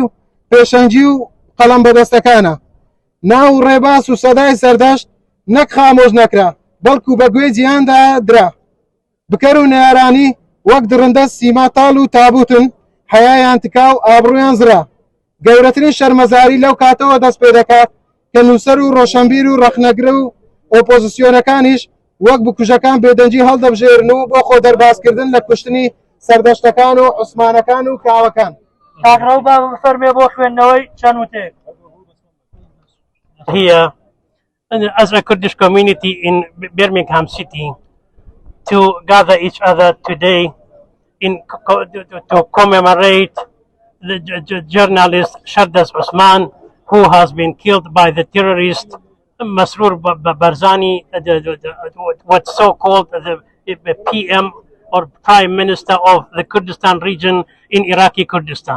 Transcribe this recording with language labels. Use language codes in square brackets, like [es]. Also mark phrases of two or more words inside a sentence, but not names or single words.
[ckb] و پێشەنجی و قەڵەم بەدەستەکانە ناو و ڕێباس و سەدای سەردەشت نەک خامۆژ نەکرا بەڵکو بە گوێ جیهاندا درا بکەر و نارانی وەک درندە سیما تاڵ و تابوتن حەیایان تکا و ئابڕویان زرا گەورەترین شەرمەزاری لەو کاتەوە دەست پێ دەکات کە نووسەر و ڕۆشنبیر و ڕەخنەگرە و ئۆپۆزیسیۆنەکانیش وەک بکوژەکان بێدەنجی هەڵدەبژێرن و بۆ خۆ دەرباسکردن لە کوشتنی سەردەشتەکان و عوسمانەکان و کاوەکان کاکڕەو با بفەرمێ بۆ خوێندنەوەی چەند وتێک. [en] Here, as a Kurdish community in Birmingham City, to gather each other today to commemorate the journalist Shardas Osman, who has been killed by the terrorist Masroor Barzani, what's so-called the PM or Prime Minister of the Kurdistan region in Iraqi Kurdistan.